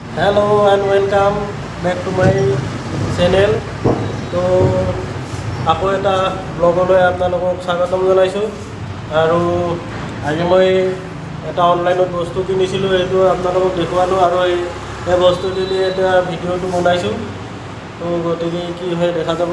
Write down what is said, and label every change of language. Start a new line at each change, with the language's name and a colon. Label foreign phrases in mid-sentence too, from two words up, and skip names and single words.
English: hello and welcome back to my channel.
Assamese: तो আকৌ এটা ব্লগলৈ আপোনালোকক স্বাগতম জনাইছোঁ। আৰু আজি মই এটা অনলাইনত বস্তু কিনিছিলোঁ, এইটো আপোনালোকক দেখুৱালোঁ আৰু এই বস্তুটো দি এটা ভিডিঅ'টো বনাইছোঁ। তো গতিকে কি হয় দেখা যাব।